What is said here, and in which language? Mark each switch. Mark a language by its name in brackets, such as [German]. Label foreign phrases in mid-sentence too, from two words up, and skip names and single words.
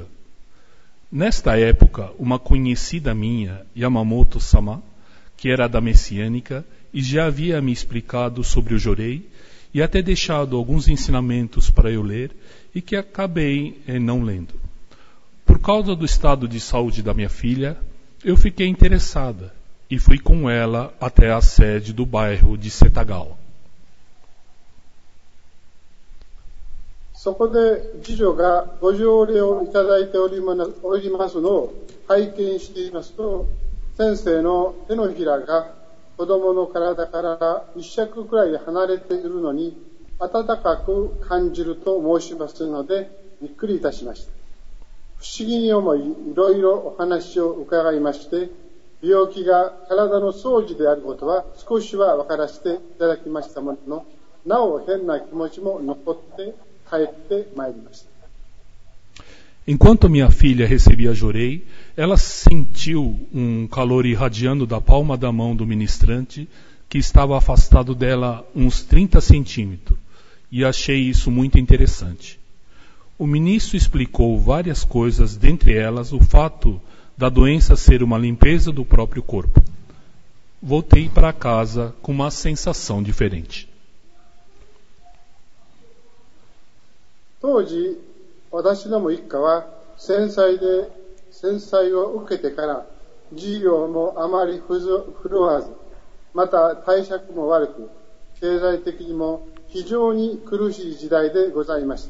[Portuguese] Nesta época, uma conhecida minha, Yamamoto-sama, que era da Messiânica, e já havia me explicado sobre o Jorei, e até deixado alguns ensinamentos para eu ler, e que acabei não lendo. Por causa do estado de saúde da minha filha, eu fiquei interessada, e fui com ela até a sede do bairro de Setagawa. [Japanese] そこで次女がご条例をいただいておりますのを拝見していますと、先生の手のひらが子供の体から一尺くらい離れているのに温かく感じると申しますのでびっくりいたしました。不思議に思い、いろいろお話を伺いまして、病気が体の掃除であることは少しは分からせていただきましたものの、なお変な気持ちも残って帰ってまいりました。 [Portuguese] Enquanto minha filha recebia Jorei, ela sentiu calor irradiando da palma da mão do ministrante, que estava afastado dela uns 30 centímetros, e achei isso muito interessante. O ministro explicou várias coisas, dentre elas o fato da doença ser uma limpeza do próprio corpo. Voltei para casa com uma sensação diferente. [Japanese] 当時、私ども一家は戦災を受けてから事業もあまり振るわず、また対策も悪く、経済的にも非常に苦しい時代でございました。